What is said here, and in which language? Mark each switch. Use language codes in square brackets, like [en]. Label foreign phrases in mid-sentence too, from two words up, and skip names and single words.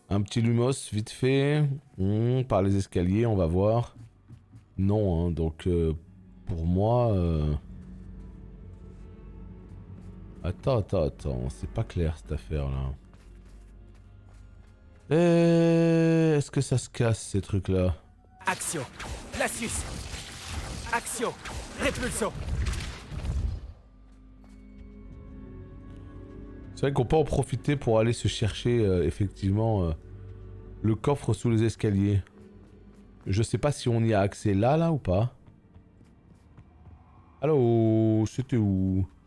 [fr] Un petit Lumos, vite fait. Par les escaliers, on va voir. Non, hein, donc pour moi... Attends, c'est pas clair cette affaire-là. Est-ce que ça se casse ces trucs-là? Axio. Glacius. Axio. Repulso. C'est vrai qu'on peut en profiter pour aller se chercher effectivement le coffre sous les escaliers. Je sais pas si on y a accès là ou pas. Allô, c'était où?